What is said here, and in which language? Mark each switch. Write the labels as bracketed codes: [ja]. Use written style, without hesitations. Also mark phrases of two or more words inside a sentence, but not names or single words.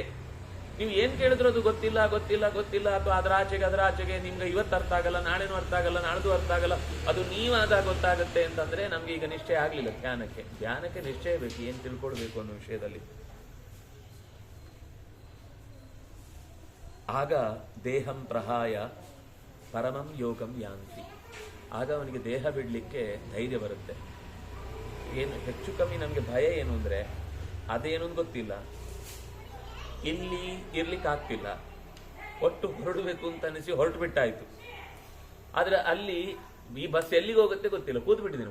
[kn] ನೀವು ಏನ್ ಕೇಳಿದ್ರು ಅದು ಗೊತ್ತಿಲ್ಲ ಅಥವಾ ಅದರ ಆಚೆಗೆ ನಿಮ್ಗೆ ಇವತ್ತು ಅರ್ಥ ಆಗಲ್ಲ, ನಾಳೆನೂ ಅರ್ಥ ಆಗಲ್ಲ, ನಾಳ್ದು ಅರ್ಥ ಆಗಲ್ಲ, ಅದು ನೀವಾದಾಗ ಗೊತ್ತಾಗುತ್ತೆ ಅಂತಂದ್ರೆ ನಮ್ಗೆ ಈಗ ನಿಶ್ಚಯ ಆಗ್ಲಿಲ್ಲ. ಧ್ಯಾನಕ್ಕೆ ನಿಶ್ಚಯ ಬೇಕು, ಏನ್ ತಿಳ್ಕೊಳ್ಬೇಕು ಅನ್ನೋ ವಿಷಯದಲ್ಲಿ. [sa] ಆಗ ದೇಹಂ ಪ್ರಹಾಯ ಪರಮಂ ಯೋಗಂ ಯಾಂತಿ. [kn] ಆಗ ಅವನಿಗೆ ದೇಹ ಬಿಡ್ಲಿಕ್ಕೆ ಧೈರ್ಯ ಬರುತ್ತೆ. ಏನು ಹೆಚ್ಚು ಕಮ್ಮಿ ನಮ್ಗೆ ಭಯ ಏನು ಅಂದ್ರೆ ಅದೇನು ಗೊತ್ತಿಲ್ಲ, ಇಲ್ಲಿ ಇರ್ಲಿಕ್ಕಾಗ್ತಿಲ್ಲ, ಒಟ್ಟು ಹೊರಡಬೇಕು ಅಂತ ಅನಿಸಿ ಹೊರಟು ಬಿಟ್ಟಾಯ್ತು. ಆದ್ರೆ ಅಲ್ಲಿ ಈ ಬಸ್ ಎಲ್ಲಿಗೆ ಹೋಗುತ್ತೆ ಗೊತ್ತಿಲ್ಲ, ಕೂತ್ ಬಿಟ್ಟಿದ್ದೀನಿ.